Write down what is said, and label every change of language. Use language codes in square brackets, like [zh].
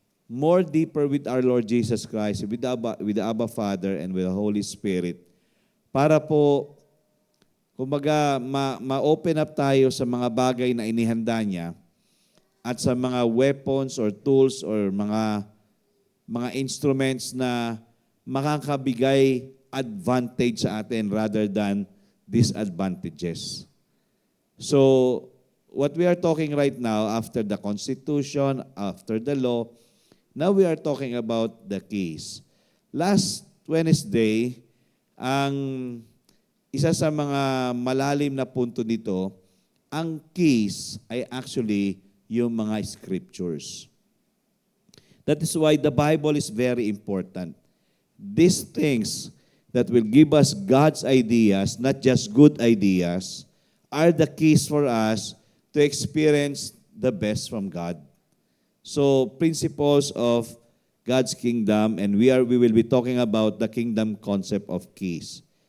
[en] more deeper with our Lord Jesus Christ, with the Abba Father and with the Holy Spirit, [tl] para po, kumbaga, ma-open up tayo sa mga [en] bagay na inihanda niya at sa mga weapons or tools or mga instruments na makakabigay advantage sa atin rather than disadvantages. So, what we are talking right now, after the Constitution, after the law, now we are talking about the keys. [tl] Last Wednesday, ang isa sa mga malalim na punto nito, ang keys ay actually yung mga scriptures. [en] That is why the Bible is very important. These things that will give us God's ideas, not just good ideas, are the keys for us to experience the best from God. So, principles of God's kingdom, and we will be talking about the kingdom concept of keys.